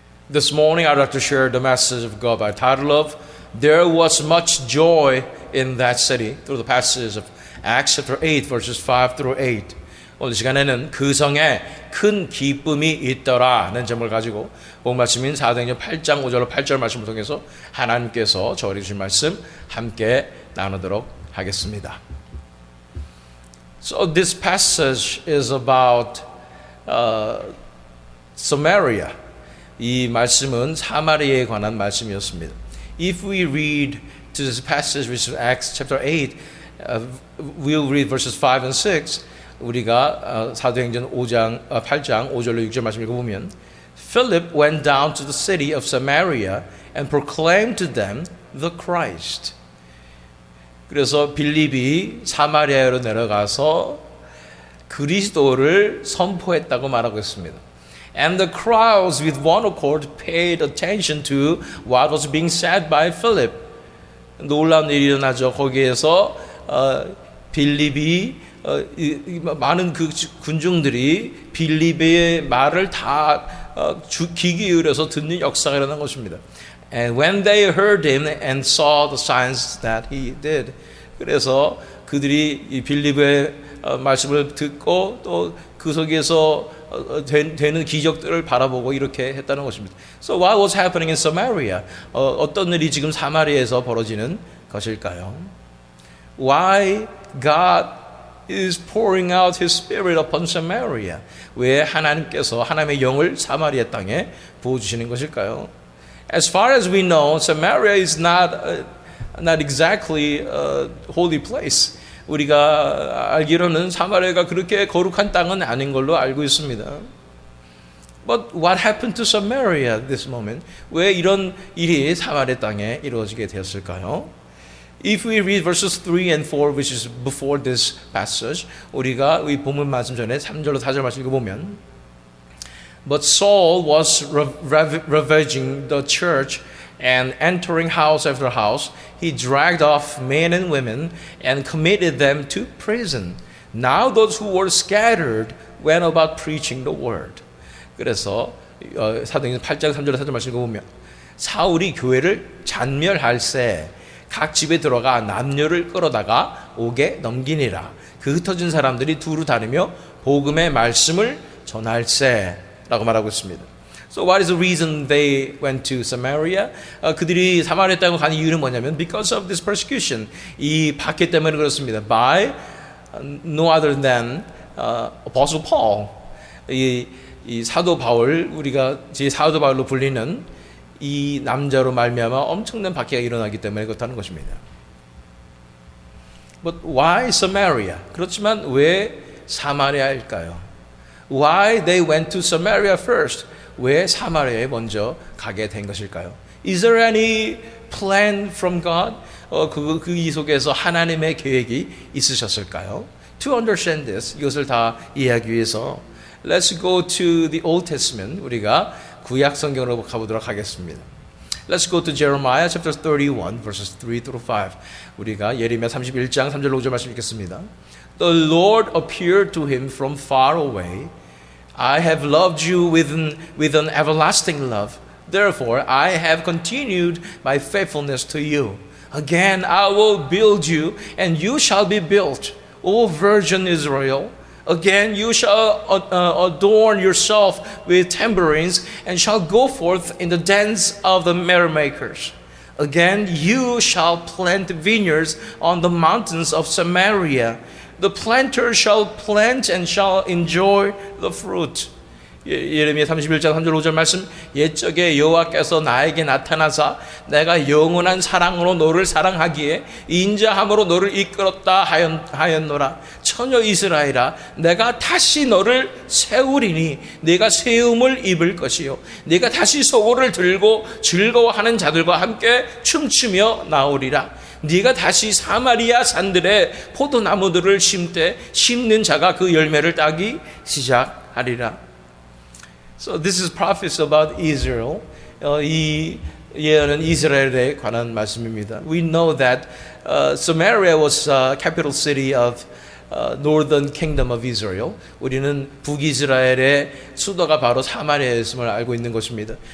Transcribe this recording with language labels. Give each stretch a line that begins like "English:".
English: This morning I'd like to share the message of God by title of There Was Much Joy in That City through the passage of Acts chapter 8 verses 5 through 8.
Korean: 오늘 시간에는 그 성에 큰 기쁨이 있더라는 제목을 가지고 본 말씀인 사도행전 8장 5절로 8절 말씀을 통해서 하나님께서 저에게 주신 말씀 함께 나누도록 하겠습니다.
English: So this passage is about Samaria.
Korean: 이 말씀은 사마리아에 관한 말씀이었습니다.
English: If we read to this passage, which is Acts chapter 8, we'll read verses 5 and 6.
Korean: 우리가 사도행전 8장 5절로 6절 말씀 읽어보면
English: Philip went down to the city of Samaria and proclaimed to them the Christ.
Korean: 그래서 빌립이 사마리아로 내려가서 그리스도를 선포했다고 말하고 있습니다.
English: And the crowds with one accord paid attention to what was being said by Philip.
Korean: 놀라운 일이 일어나죠. 거기에서 빌립이 많은 그 군중들이 빌립의 말을 다 귀 기울여서 듣는 역사가 일어난 것입니다.
English: And when they heard him and saw the signs that he did,
Korean: 그래서 그들이 이 빌립의 말씀을 듣고 또 그 속에서 되는 기적들을 바라보고 이렇게 했다는 것입니다.
English: So what was happening in Samaria?
Korean: 어떤 일이 지금 사마리아에서 벌어지는 것일까요?
English: Why God is pouring out His Spirit upon Samaria?
Korean: 왜 하나님께서 하나님의 영을 사마리아 땅에 부어주시는 것일까요?
English: As far as we know, Samaria is not exactly a holy place.
Korean: 우리가 알기로는 사마리아가 그렇게 거룩한 땅은 아닌 걸로 알고 있습니다.
English: But what happened to Samaria at this moment?
Korean: 왜 이런 일이 사마리아 땅에 이루어지게 되었을까요?
English: If we read verses 3 and 4, which is before this passage,
Korean: 우리가 이 본문 말씀 전에 3절로 4절 말씀 읽어보면
English: But Saul was ravaging the church and entering house after house, he dragged off men and women and committed them to prison. Now those who were scattered went about preaching the word.
Korean: 그래서 사도행전 8장 3절에 4절 말씀 읽어보면 사울이 교회를 잔멸할세 각 집에 들어가 남녀를 끌어다가 옥에 넘기니라. 그 흩어진 사람들이 두루 다니며 복음의 말씀을 전할세라고 말하고 있습니다.
English: So what is the reason they went to Samaria?
Korean: 그들이 사마리아 땅으로 간 이유는 뭐냐면
English: because of this persecution.
Korean: 이 박해 때문에 그렇습니다.
English: By no other than Apostle Paul.
Korean: 이 사도 바울, 우리가 제 사도 바울로 불리는 이 남자로 말미암아 엄청난 박해가 일어나기 때문에 그렇다는 것입니다.
English: But why Samaria?
Korean: 그렇지만 왜 사마리아일까요?
English: Why they went to Samaria first?
Korean: 왜 사마리아에 먼저 가게 된 것일까요?
English: Is there any plan from God?
Korean: 이 속에서 하나님의 계획이 있으셨을까요?
English: To understand this,
Korean: 이것을 다 이해하기 위해서
English: Let's go to the Old Testament.
Korean: 우리가 구약 성경으로 가보도록 하겠습니다.
English: Let's go to Jeremiah chapter 31 verses 3 through 5.
Korean: 우리가 예레미야 31장 3절로 5절 말씀 읽겠습니다.
English: The Lord appeared to him from far away. I have loved you with an everlasting love. Therefore, I have continued my faithfulness to you. Again, I will build you, and you shall be built, O Virgin Israel. Again, you shall adorn yourself with tambourines, and shall go forth in the dance of the merrymakers. Again, you shall plant vineyards on the mountains of Samaria. The planter shall plant and shall enjoy the fruit.
Korean: 예레미야 31장 3절 5절 말씀 옛적에 여호와께서 나에게 나타나사 내가 영원한 사랑으로 너를 사랑하기에 인자함으로 너를 이끌었다 하였노라. 처녀 이스라엘아 내가 다시 너를 세우리니 네가 세움을 입을 것이요 네가 다시 소고를 들고 즐거워하는 자들과 함께 춤추며 나오리라. 네가 다시 사마리아 산들에 포도나무들을 심되 심는 자가 그 열매를 따기 시작하리라.
English: So this is prophets about Israel.
Korean: 이 예언은 이스라엘에 관한 말씀입니다.
English: We know that Samaria was capital city of Northern Kingdom of Israel.
Korean: 우리는 북이스라엘의 수도가 바로 사마리아였음을 알고 있는 것입니다.